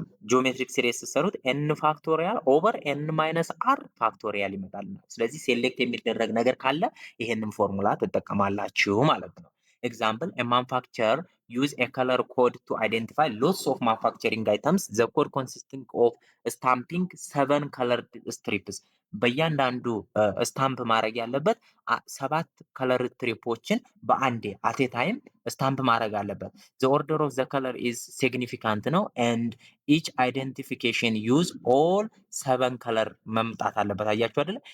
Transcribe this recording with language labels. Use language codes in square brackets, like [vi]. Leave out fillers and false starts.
[am] ጂኦሜትሪክ ሲሪስ ስትሰሩት ኤን ፋክቶሪያል ኦቨር ኤን ማይነስ አር ፋክቶሪያል ይመጣል። ስለዚህ ሴሌክት የሚደረግ ነገር ካለ ይሄንን ፎርሙላ ትጠቀማላችሁ ማለት ነው። ኤግዛምፕል ኤ ማኑፋክቸር [en] use a color code to identify lots of manufacturing items. The code consisting of stamping 7 colored strips. [am] በእያንዳንዱ ስታምፕ ማድረግ ያለበት 7 ከለር ስትሪፖችን በአንዴ አቴ ታይም ስታምፕ ማድረግ አለበት። [en] the order of the color is significant [am] ነው [en] and each identification use all 7 [am] ከለር መምጣት አለበት። አያችሁ አይደለ?